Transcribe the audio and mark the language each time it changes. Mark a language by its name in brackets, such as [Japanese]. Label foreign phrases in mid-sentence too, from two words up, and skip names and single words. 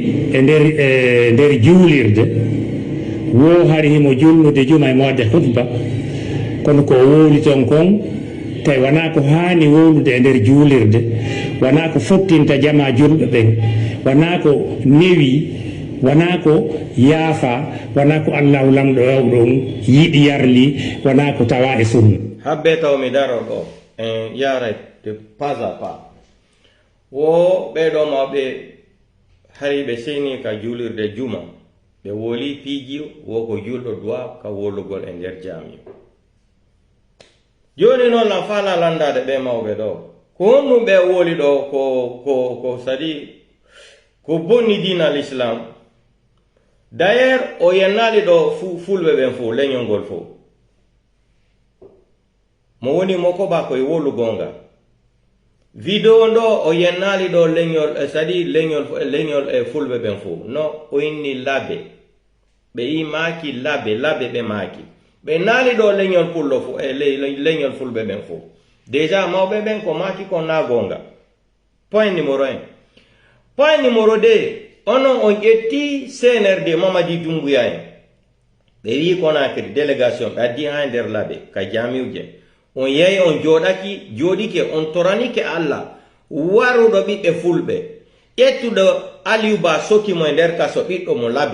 [Fula] e nder juulirde wo hari himo julnude juma e mo wadde hutba kono ko wowli ton kon tawi wona ko haani wowlude e nder juulirde wona ko fottinta jama julɓe ɓen wona ko newi wona ko yaafa wona ko allahu lamɗo wawɗon yiɗi yarli wona ko tawa e sunna habbe taw mi daro ɗo en yaray de [French] pas à pas [Fula] wo ɓeɗo mawɓe hari ɓe seni ka julirde juma ɓe woli piiji wo ko julɗo doit ka wolugol e nder jami joni noon na fala landade ɓe mawɓe ɗo ko honɗum ɓe woli ɗo ko sadi ko bonni dina l'islam. D'ailleurs o yennali ɗo fulɓe ɓen fo leñol ngol fo mo woni mokoba koye wolugol ngal vidéo ndo o yennali ɗo leñol c'est-à-dire leñol e fulɓe ɓen fo no o inni laɓe ɓe yi maaki labe ɓe maaki ɓe naali ɗo leñol pullo fu leñol fulɓe ɓen fo déjà mawɓe ɓen ko maaki ko na gonga. [French] Point numéro 1. Point numéro 2, [Fula] onon on ƴetti CNRD Mamadi Doumbouya en ɓe wi Conakry délégation ɓe addi ha nder laɓe ka jamiuje on yehi on jooɗike on toranike Allah waruɗo ɓiɓɓe fulɓe ƴettuɗo Aliou Ba sokkimo e nder kaso ɓiɗɗo mo